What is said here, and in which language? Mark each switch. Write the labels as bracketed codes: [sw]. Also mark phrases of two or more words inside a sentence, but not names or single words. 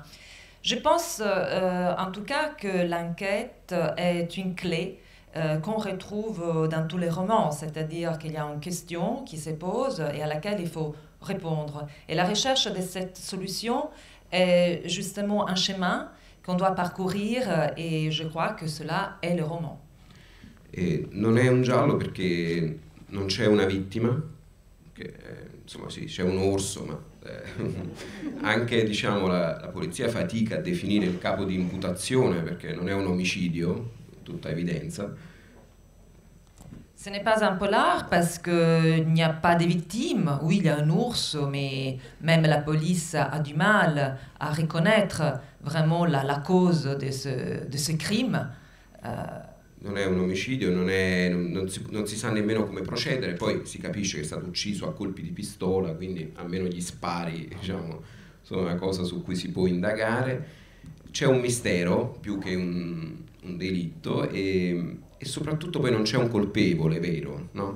[fr] Je pense en tout cas que l'enquête est une clé qu'on retrouve dans tous les romans, c'est-à-dire qu'il y a une question qui se pose et à laquelle il faut répondre. Et la recherche de cette solution est justement un chemin qu'on doit parcourir, e je crois que cela [it] è il [fr] roman. [it] E non è un giallo perché non c'è una vittima, che, insomma sì, c'è un orso, ma anche diciamo la polizia fatica a definire il capo di imputazione perché non è un omicidio, tutta evidenza. [fr] Ce n'est pas un polar parce qu'il n'y a pas de victimes. Oui, il y a un ours, mais même la police a du mal à reconnaître vraiment la cause de ce crime. [it] Non è un omicidio, non si sa nemmeno come procedere, poi si capisce che è stato ucciso a colpi di pistola, quindi almeno gli spari, diciamo, sono una cosa su cui si può indagare. C'è un mistero più che un delitto e soprattutto poi non c'è un colpevole vero, no?